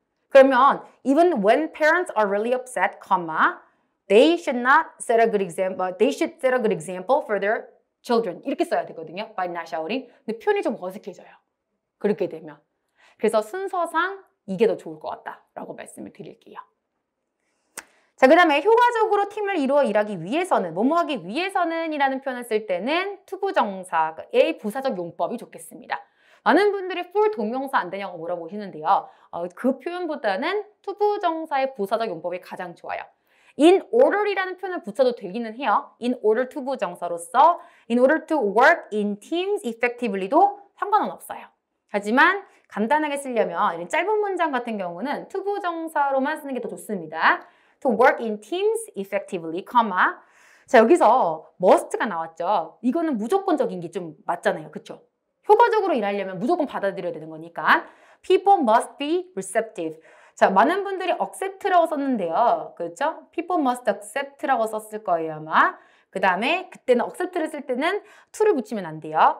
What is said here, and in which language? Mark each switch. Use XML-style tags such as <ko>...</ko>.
<en>그러면 even when parents are really upset, they should set a good example for their children</en> <ko>이렇게 써야 되거든요.</ko> <en>by not shouting.</en> <ko>근데 표현이 좀 어색해져요. 그렇게 되면. 그래서 순서상 이게 더 좋을 것 같다라고 말씀을 드릴게요. 자, 그 다음에 효과적으로 팀을 이루어 일하기 위해서는, 뭐뭐 하기 위해서는 이라는 표현을 쓸 때는 투부정사의 부사적 용법이 좋겠습니다. 많은 분들이 for 동명사 안 되냐고 물어보시는데요. 그 표현보다는 투부정사의 부사적 용법이 가장 좋아요. in order이라는 표현을 붙여도 되기는 해요.</ko> <en>in order 투부정사로서 in order to work in teams effectively</en> <ko>도 상관은 없어요. 하지만 간단하게 쓰려면 이런 짧은 문장 같은 경우는 투부정사로만 쓰는 게 더 좋습니다.</ko> <en>to work in teams effectively,</en> <ko>자, 여기서 must가 나왔죠. 이거는 무조건적인 게 좀 맞잖아요. 그쵸? 효과적으로 일하려면 무조건 받아들여야 되는 거니까</ko> <en>people must be receptive.</en> <ko>자, 많은 분들이 accept라고 썼는데요. 그렇죠?</ko> <en>people must accept</en> <ko>라고 썼을 거예요, 아마. 그 다음에 그때는 accept를 쓸 때는 to를 붙이면 안 돼요.</ko>